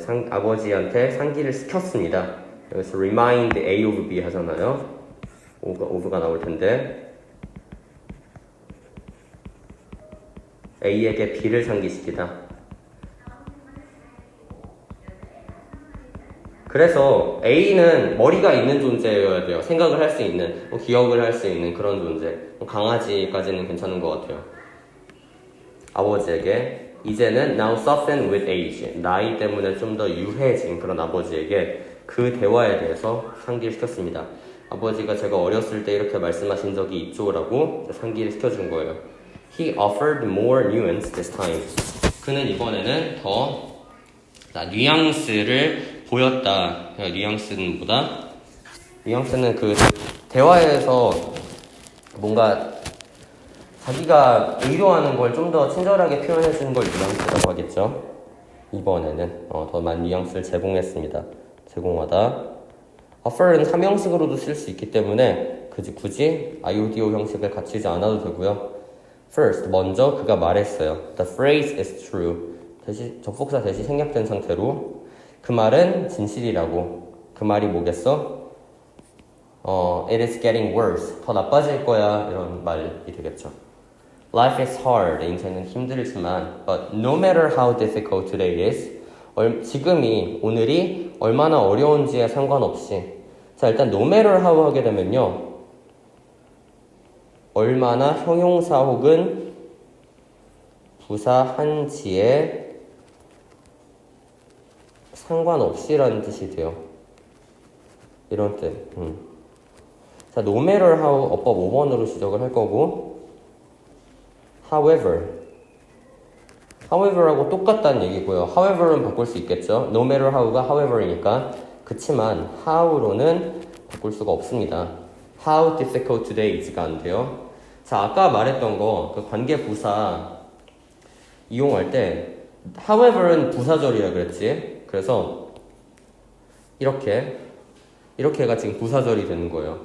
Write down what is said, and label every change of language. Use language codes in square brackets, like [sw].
[ko] 아버지한테 상기를 시켰습니다. 여기서 remind A of B 하잖아요. of가 나올 텐데 A에게 B를 상기시키다. 그래서 A는 머리가 있는 존재여야 돼요. 생각을 할 수 있는, 기억을 할 수 있는 그런 존재. 강아지까지는 괜찮은 것 같아요. 아버지에게 이제는 [en] now soften with age, [ko] 나이 때문에 좀 더 유해진 그런 아버지에게 그 대화에 대해서 상기를 시켰습니다. 아버지가 제가 어렸을 때 이렇게 말씀하신 적이 있죠 라고 상기를 시켜준 거예요. [en] He offered more nuance this time. [ko] 그는 이번에는 더 뉘앙스를 보였다. 뉘앙스는 그 대화에서 뭔가 자기가 의도하는 걸 좀 더 친절하게 표현해주는 걸 뉘앙스라고 하겠죠. 이번에는 더 많은 뉘앙스를 제공하다. offer는 삼형식으로도 쓸 수 있기 때문에 굳이 IODO 형식을 갖추지 않아도 되고요. First, 먼저 그가 말했어요. [en] The phrase is true. [ko] 접속사 대시 생략된 상태로 그 말은 진실이라고. 그 말이 뭐겠어? [en] It is getting worse. [ko] 더 나빠질 거야. 이런 말이 되겠죠. [en] Life is hard. [ko] 인생은 힘들지만 [en] but no matter how difficult today is, [ko] 오늘이 얼마나 어려운지에 상관없이 자, 일단 no matter how 하게 되면요. 얼마나 형용사 혹은 부사 한지에 상관없이라는 뜻이 돼요. 이런 뜻. 자, no matter how 어법 5번으로 지적을 할 거고 however하고 똑같다는 얘기고요. however은 바꿀 수 있겠죠. no matter how가 however이니까. 그치만 how로는 바꿀 수가 없습니다. [en] How difficult today is가 [ko] 안 돼요. 자, 아까 말했던 거, 그 관계 부사 이용할 때 however는 부사절이라 그랬지. 그래서 이렇게가 지금 부사절이 되는 거예요.